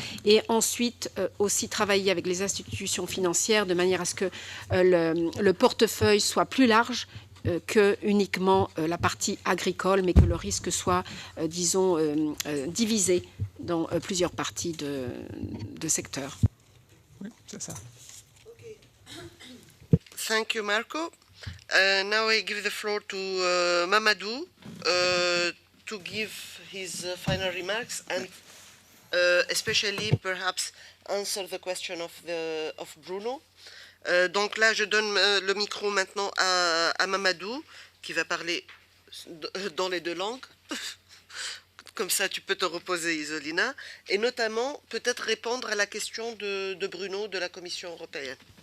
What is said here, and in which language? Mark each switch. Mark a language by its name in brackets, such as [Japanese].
[French] Et ensuite, aussi travailler avec les institutions financières, de manière à ce que le portefeuille soit plus large, que uniquement la partie agricole, mais que le risque soit, disons, divisé dans plusieurs parties de secteurs. Oui, c'est ça. [English] Okay. Thank you, Marco. Now I give the floor to Mamadou to give his final remarks and especially perhaps answer the question of Bruno. [French] Donc là, je donne le micro maintenant à Mamadou, qui va parler dans les deux langues. Comme ça, tu peux te reposer, Isolina. Et notamment, peut-être répondre à la question de Bruno, de la Commission européenne.